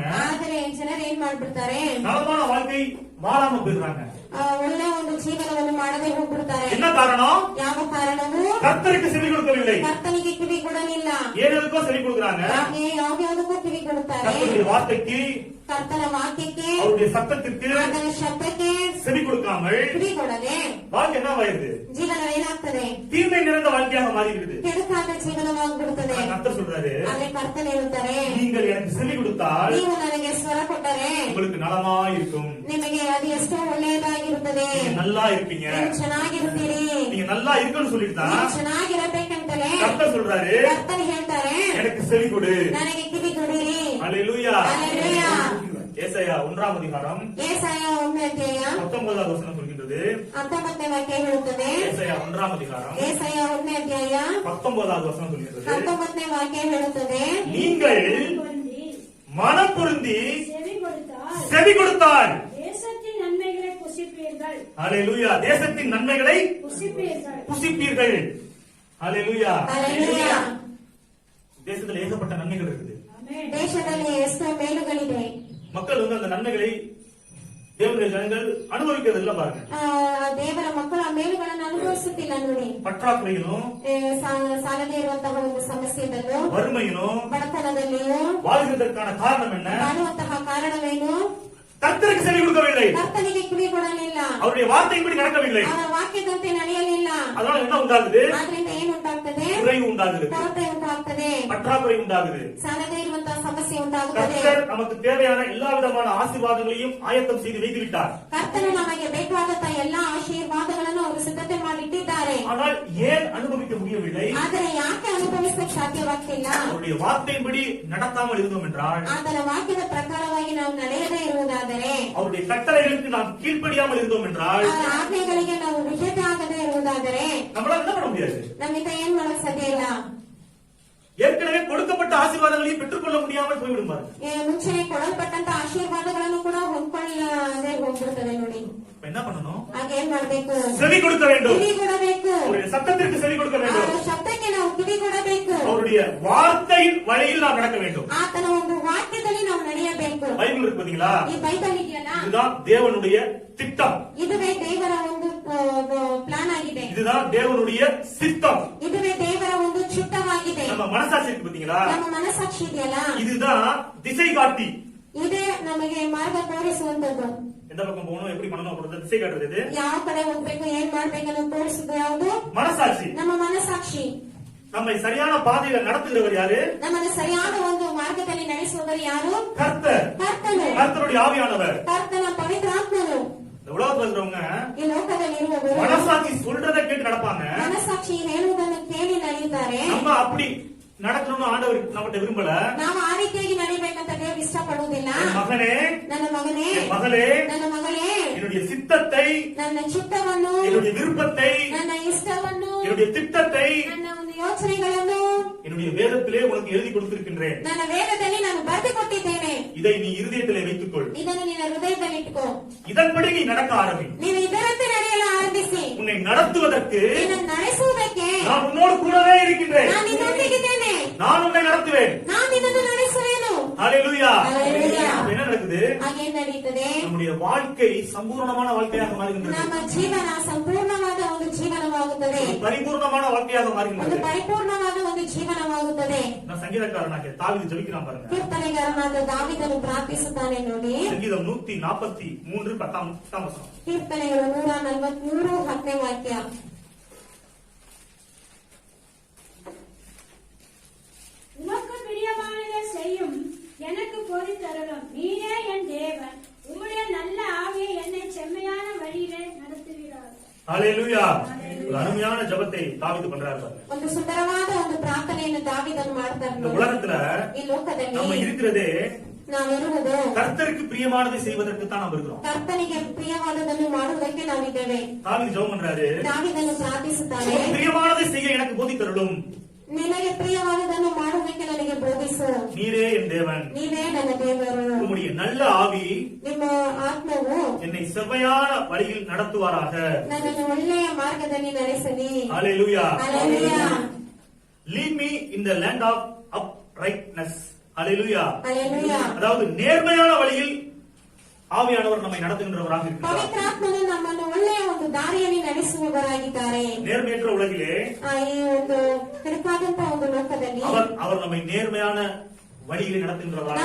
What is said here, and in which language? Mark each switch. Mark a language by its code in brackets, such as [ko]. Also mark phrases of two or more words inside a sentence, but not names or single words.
[kn] ಆದರೆ ಜನರು ಏನ್ ಮಾಡ್ಬಿಡ್ತಾರೆ? [ta] நலமான வாழ்க்கை வாழாம போயிடுறாங்க. [kn] ಒಳ್ಳೆಯ ಒಂದು ಜೀವನವನ್ನು ಮಾಡದೆ ಹೋಗ್ಬಿಡ್ತಾರೆ. [ta] என்ன காரணம்? [kn] ಯಾವ ಕಾರಣವೂ [ta] கர்த்தருக்கு செவி கொடுக்கவில்லை. [kn] ಕರ್ತನಿಗೆ ಕಿವಿ ಕೊಡಲಿಲ್ಲ. [ta] ஏனெதுக்கோ செவி கொடுக்குறாங்க? [kn] ಯಾವ್ಯಾವುದಕ್ಕೂ ಕಿವಿ ಕೊಡುತ್ತಾರೆ. [ta] கர்த்தருடைய வார்த்தைக்கு, [kn] ಕರ್ತನ ವಾಕ್ಯಕ್ಕೆ, [ta] அவருடைய சத்தத்திற்கு [kn] ಆತನ ಶಬ್ದಕ್ಕೆ [ta] செவி கொடுக்காமல் [kn] ಕಿವಿ ಕೊಡದೆ [ta] வாழ்க்கை என்ன ஆயிருது? [kn] ಜೀವನ ಏನಾಗ್ತದೆ? [ta] தீமை நிறைந்த வாழ்க்கையாக மாறிவிடுது. [kn] ಕೆಡುಕಾದ ಜೀವನವಾಗ್ಬಿಡುತ್ತದೆ. [ta] கர்த்தர் சொல்றாரு, [kn] ಆದ್ರೆ ಕರ್ತನ ಹೇಳುತ್ತಾರೆ, [ta] நீங்கள் எனக்கு செவி கொடுத்தால் [kn] ನೀವು ನನಗೆ ಸ್ವರ ಕೊಟ್ಟರೆ [ta] உங்களுக்கு நலமாயிருக்கும், [kn] ನಿಮಗೆ ಅದು ಎಷ್ಟೋ ಒಳ್ಳೆಯದಾಗಿರುತ್ತದೆ, [ta] நீங்க நல்லா இருப்பீங்க, [kn] ನೀವು ಚೆನ್ನಾಗಿರುತ್ತೀರಿ, [ta] நீங்க நல்லா இருக்கணும்னு சொல்லிட்டு தான் [kn] ನೀವು ಚೆನ್ನಾಗಿರಬೇಕಂತಲೇ [ta] கர்த்தர் சொல்றாரு, [kn] ಕರ್ತನ ಹೇಳ್ತಾರೆ, [ta] எனக்கு செவி கொடு. [kn] ನನಗೆ ಕಿವಿ ಕೊಡಿರಿ. [ta] ஹல்லேலூயா. ஹல்லேலூயா. ஏசாயா 1ஆம் அதிகாரம் [kn] ಏಸಾಯ 1ನೇ ಅಧ್ಯಾಯ [ta] 19வது வசனம் சொல்கின்றது. [kn] 19ನೇ ವಾಕ್ಯ ಹೇಳುತ್ತದೆ. [ta] ஏசாயா 1ஆம் அதிகாரம் [kn] ಏಸಾಯ 1ನೇ ಅಧ್ಯಾಯ [ta] 19வது வசனம் சொல்கின்றது. [kn] 19ನೇ ವಾಕ್ಯ ಹೇಳುತ್ತದೆ, [ta] நீங்கள் மனம் பொருந்தி செவி கொடுத்தால் தேசத்தின் நன்மைகளை புசிப்பீர்கள். ஹல்லேலூயா. தேசத்தின் நன்மைகளை புசிப்பீர்கள். புசிப்பீர்கள். ஹல்லேலூயா. [kn] ಹಲ್ಲೆಲೂಯಾ. [ta] தேசத்துல ஏகப்பட்ட நன்மைகள் இருக்குது. ஆமென். [kn] ದೇಶದಲ್ಲಿ ಎಷ್ಟೋ ಮೇಲುಗಳಿವೆ. [ta] மக்கள் அந்த நன்மைகளை தேவனுடைய ஜனங்கள் அனுபவிக்கிறது இல்ல பாருங்க. [kn] ದೇವರ ಮಕ್ಕಳು ಆ ಮೇಲುಗಳನ್ನು ಅನುಭವಿಸುತ್ತಿಲ್ಲ ನೋಡಿ. [ta] பற்றாக்குறையிலும், [kn] ಸಾಲದೇ ಇರುವಂತಹ ಒಂದು ಸಮಸ್ಯೆಯಲ್ಲೂ, [ta] வறுமையிலும் [kn] ಬಡತನದಲ್ಲಿಯೂ [ta] வாழ்கிறதற்கான காரணம் என்ன? [kn] ಬಾಳುವಂತಹ ಕಾರಣವೇನು? [ta] கர்த்தருக்கு செவி கொடுக்கவில்லை, [kn] ಕರ್ತನಿಗೆ ಕಿವಿ ಕೊಡಲಿಲ್ಲ, [ta] அவருடைய வார்த்தையின்படி நடக்கவில்லை. [kn] ಅವರ ವಾಕ್ಯದಂತೆ ನಡೆಯಲಿಲ್ಲ. [ta] அதனால என்ன உண்டாகுது? [kn] ಆದ್ರಿಂದ ಏನು ಉಂಟಾಗ್ತದೆ? [ta] குறைவு உண்டாகுது, [kn] ಕೊರತೆ ಉಂಟಾಗ್ತದೆ, [ta] பற்றாக்குறை உண்டாகுது. [kn] ಸಾಲದೇ ಇರುವಂತಹ ಸಮಸ್ಯೆ ಉಂಟಾಗುತ್ತದೆ. [ta] கர்த்தர் நமக்கு தேவையான எல்லா விதமான ஆசீர்வாதங்களையும் ஆயத்தம் செய்து வைத்து விட்டார். [kn] ಕರ್ತನು ನಮಗೆ ಬೇಕಾದಂತಹ ಎಲ್ಲಾ ಆಶೀರ್ವಾದಗಳನ್ನು ಅವರು ಸಿದ್ಧತೆ ಮಾಡಿಟ್ಟಿದ್ದಾರೆ. [ta] ஆனால் ஏன் அனுபவிக்க முடியவில்லை? [kn] ಆದರೆ ಯಾಕೆ ಅನುಭವಿಸಕ್ಕೆ ಸಾಧ್ಯವಾಗ್ತಿಲ್ಲ? [ta] அவருடைய வார்த்தையின்படி நடத்தாமல் இருந்தோம் என்றால், [kn] ಆತನ ವಾಕ್ಯದ ಪ್ರಕಾರವಾಗಿ ನಾವು ನಡೆಯದೇ ಇರುವುದಾದರೆ, [ta] அவருடைய கட்டளைகளுக்கு நாம் கீழ்ப்படியாமல் இருந்தோம் என்றால், [kn] ಅವರ ಆಜ್ಞೆಗಳಿಗೆ ನಾವು ವಿಧೇಯತೆ ಆಗದೇ ಇರುವುದಾದರೆ [ta] நம்மளால என்ன பண்ண முடியாது? [kn] ನಮ್ಮಿಂದ ಏನ್ ಮಾಡಕ್ ಸಾಧ್ಯ ಇಲ್ಲ. [ta] ஏற்கனவே கொடுக்கப்பட்ட ஆசீர்வாதங்களையும் பெற்றுக்கொள்ள முடியாமல் போய்விடும் பாருங்க. [kn] ಮುಂಚೆನೆ ಕೊಡಲ್ಪಟ್ಟಂತ ಆಶೀರ್ವಾದಗಳನ್ನು ಕೂಡ ಹೊಂದ್ಕೊಳ್ಳದೆ ಹೋಗ್ಬಿಡ್ತದೆ ನೋಡಿ. [ta] இப்ப என்ன பண்ணணும்? [kn] ಹಾಗೆ ಏನ್ ಮಾಡ್ಬೇಕು? [ta] செவி கொடுக்க வேண்டும், [kn] ಕಿವಿ ಕೊಡಬೇಕು, [ta] அவருடைய சத்தத்திற்கு செவி கொடுக்க வேண்டும், [kn] ಅವರ ಶಬ್ದಕ್ಕೆ ನಾವು ಕಿವಿ ಕೊಡಬೇಕು, [ta] அவருடைய வார்த்தையின் வழியில் நாம் நடக்க வேண்டும். [kn] ಆತನ ಒಂದು ವಾಕ್ಯದಲ್ಲಿ ನಾವು ನಡೆಯಬೇಕು. [ta] பைபிள் இருக்கு பாத்தீங்களா? [kn] ಈ ಬೈಬಲ್ ಇದೆಯಲ್ಲ, [ta] இதுதான் தேவனுடைய திட்டம், [kn] ಇದುವೇ ದೇವರ ಒಂದು ಪ್ಲಾನ್ ಆಗಿದೆ, [ta] இதுதான் தேவனுடைய சித்தம். [kn] ಇದುವೇ ದೇವರ ಒಂದು ಚಿತ್ತವಾಗಿದೆ. [ta] நம்ம மனசாட்சி இருக்கு பாத்தீங்களா? [kn] ನಮ್ಮ ಮನಸ್ಸಾಕ್ಷಿ ಇದೆಯಲ್ಲ, [ta] இதுதான் திசை காட்டி. [kn] ಇದೇ ನಮಗೆ ಮಾರ್ಗ ತೋರಿಸುವಂತದ್ದು. [ta] எந்த பக்கம் போகணும், எப்படி பண்ணணும் அப்படின்றத திசை காட்டுறது இது. [kn] ಯಾವ ಕಡೆ ಹೋಗ್ಬೇಕು, ಏನ್ ಮಾಡ್ಬೇಕು ಅನ್ನೋದು ತೋರಿಸುದು ಯಾವುದು? [ta] மனசாட்சி. [kn] ನಮ್ಮ ಮನಸ್ಸಾಕ್ಷಿ. [ta] நம்மை சரியான பாதையில நடத்துகிறவர் யாரு? [kn] ನಮ್ಮನ್ನು ಸರಿಯಾದ ಒಂದು ಮಾರ್ಗದಲ್ಲಿ ನಡೆಸುವವರು ಯಾರು? [ta] கர்த்தர். [kn] ಕರ್ತನು, [ta] கர்த்தருடைய ஆவியானவர். [kn] ಕರ್ತನ ಪವಿತ್ರಾತ್ಮನು. [ta] இந்த உலகத்துல இருக்கிறவங்க [kn] ಈ ಲೋಕದಲ್ಲಿ ಇರುವವರು [ta] மனசாட்சி சொல்றதை கேட்டு நடப்பாங்க. [kn] ಮನಸ್ಸಾಕ್ಷಿ ಹೇಳುವುದನ್ನು ಕೇಳಿ ನಡೆಯುತ್ತಾರೆ. [ta] நம்ம அப்படி நடக்கணும்னு ஆண்டவர் நம்மகிட்ட விரும்பல. [kn] ನಾವು ಆ ರೀತಿಯಾಗಿ ನಡಿಬೇಕಂತ ದೇವರು ಇಷ್ಟಪಡುವುದಿಲ್ಲ. [ta] என் மகனே, [kn] ನನ್ನ ಮಗನೇ, [ta] என் மகளே, [kn] ನನ್ನ ಮಗಳೇ, [ta] என்னுடைய சித்தத்தை, [kn] ನನ್ನ ಚಿತ್ತವನ್ನು, [ta] என்னுடைய விருப்பத்தை, [kn] ನನ್ನ ಇಷ್ಟವನ್ನು, [ta] என்னுடைய திட்டத்தை [kn] ನನ್ನ ಒಂದು ಯೋಚನೆಗಳನ್ನು [ta] என்னுடைய வேதத்திலே உனக்கு எழுதி கொடுத்திருக்கின்றேன். [kn] ನನ್ನ ವೇದದಲ್ಲಿ ನಾನು ಬರೆದು ಕೊಟ್ಟಿದ್ದೇನೆ. [ta] இதை நீ இருதயத்திலே வைத்துக்கொள். [kn] ಇದನ್ನು ನಿನ್ನ ಹೃದಯದಲ್ಲಿ ಇಟ್ಕೋ. [ta] இதன்படி நீ நடக்க ஆரம்பி. [kn] ನೀನು ಇದರಂತೆ ನಡೆಯಲು ಆರಂಭಿಸಿ. [ta] உன்னை நடத்துவதற்கு [kn] ನಿನ್ನನ್ನು ನಡೆಸುವುದಕ್ಕೆ [ta] நான் உன்னோடு கூடவே இருக்கின்றேன். [kn] ನಾನು ನಿನ್ನೊಂದಿಗಿದ್ದೇನೆ. [ta] நான் உன்னை நடத்துவேன். [kn] ನಾನು ನಿನ್ನನ್ನು ನಡೆಸುವೆನು. [ta] ஹalleluya. ஹalleluya. அப்ப என்ன நடக்குது? [kn] ಹಾಗೇನ್ ನಡೀತದೆ? [ta] நம்முடைய வாழ்க்கை சம்பூர்ணமான வாழ்க்கையாக மாறுகின்றது. [kn] ನಮ್ಮ ಜೀವನ ಸಂಪೂರ್ಣವಾದ ಒಂದು ಜೀವನವಾಗುತ್ತದೆ. [ta] பரிபூர்ணமான வாழ்க்கையாக [kn] ಒಂದು [ta] மாறுகின்றது. [kn] ಪರಿಪೂರ್ಣವಾದ ಒಂದು ಜೀವನವಾಗುತ್ತದೆ. [ta] நான் சங்கீதக்காரனாக தாவீது ஜெபிக்கிறான் பாருங்க. [kn] ಕೀರ್ತನೆಗಾರನಾದ ದಾವೀದನು ಪ್ರಾರ್ಥಿಸುತ್ತಾನೆ ನೋಡಿ. [ta] சங்கீதம் 143 10 வசனம். [kn] ಕೀರ್ತನೆಗಳು 143 10ನೇ ವಾಕ್ಯ. [ta] உமக்கு பிரியமானதை செய்யும் எனக்கு பொறி தரலும். நீரே என் தேவன். உம்முடைய நல்ல ஆவியை என்னை செம்மையான வழியிலே நடத்துகிறார். ஹalleluya. ஒரு அருமையான ஜெபத்தை தாவீது பண்றாரு பாருங்க. [kn] ಒಂದು ಸುಂದರವಾದ ಒಂದು ಪ್ರಾರ್ಥನೆಯನ್ನು ದಾವೀದನು ಮಾಡ್ತಾರೆ [ta] இந்த [kn] ನೋಡಿ. [ta] உலகத்துல [kn] ಈ ಲೋಕದಲ್ಲಿ [ta] நம்ம இருக்கிறதே [kn] ನಾವಿರುವುದು [ta] கர்த்தருக்கு பிரியமானதை செய்வதற்கு தான் நாம் இருக்கிறோம். [kn] ಕರ್ತನಿಗೆ ಪ್ರಿಯವಾದದನ್ನು ಮಾಡುವುದಕ್ಕೆ ನಾವಿದ್ದೇವೆ. [ta] தாவீது ஜெபம் பண்றாரு. [kn] ದಾವೀದನು ಪ್ರಾರ್ಥಿಸುತ್ತಾನೆ, [ta] உனக்கு பிரியமானதை செய்ய எனக்கு போதித்தருளும். [kn] ನಿನಗೆ ಪ್ರಿಯವಾದದನ್ನು ಮಾಡುವುದಕ್ಕೆ ನನಗೆ ಬೋಧಿಸು. [ta] நீரே என் தேவன். [kn] ನೀವೇ ನನ್ನ ದೇವರು. [ta] உம்முடைய நல்ல ஆவி [kn] ನಿಮ್ಮ ಆತ್ಮವು [ta] என்னை செவ்வையான வழியில் நடத்துவாராக. [kn] ನನ್ನನ್ನು ಒಳ್ಳೆಯ ಮಾರ್ಗದಲ್ಲಿ ನಡೆಸಲಿ. [ta] ஹalleluya. [kn] ಹಲ್ಲೆಲೂಯಾ. [en] Lead me in the land of uprightness. [ta] ஹalleluya. [kn] ಹಲ್ಲೆಲೂಯಾ. [ta] அதாவது நேர்மையான வழியில் ஆவியானவர் நம்மை நடத்துகின்றவராக இருக்கிறார். [kn] ಪವಿತ್ರಾತ್ಮನು ನಮ್ಮನ್ನು ಒಳ್ಳೆಯ ಒಂದು ದಾರಿಯಲ್ಲಿ ನಡೆಸುವವರಾಗಿದ್ದಾರೆ. [ta] நேர்மையற்ற உலகிலே [kn] ಈ ಒಂದು ಕೆಡಕಾದಂತಹ ಒಂದು ಲೋಕದಲ್ಲಿ [ta] அவர் நம்மை நேர்மையான வழியில் நடத்துகின்றவராக